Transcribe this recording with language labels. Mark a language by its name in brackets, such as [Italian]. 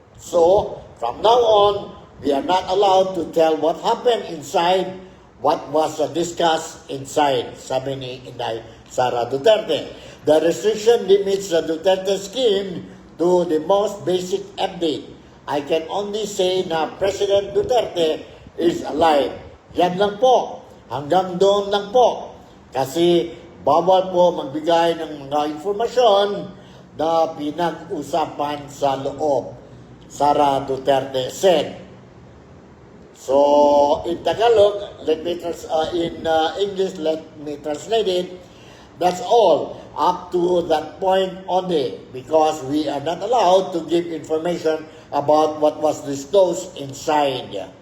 [English] So, from now on, we are not allowed to tell what happened inside, what was discussed inside, [Filipino] sabi ni [English] Inday Sara Duterte. The restriction limits the Duterte scheme to the most basic update. I can only say na President Duterte is alive. [Filipino] Yan lang po. Hanggang doon lang po. Kasi bawal po magbigay ng mga informasyon na pinag-usapan sa loob, [English] Sara Duterte said. So, in Tagalog, in English, let me translate it. That's all up to that point only because we are not allowed to give information about what was disclosed inside.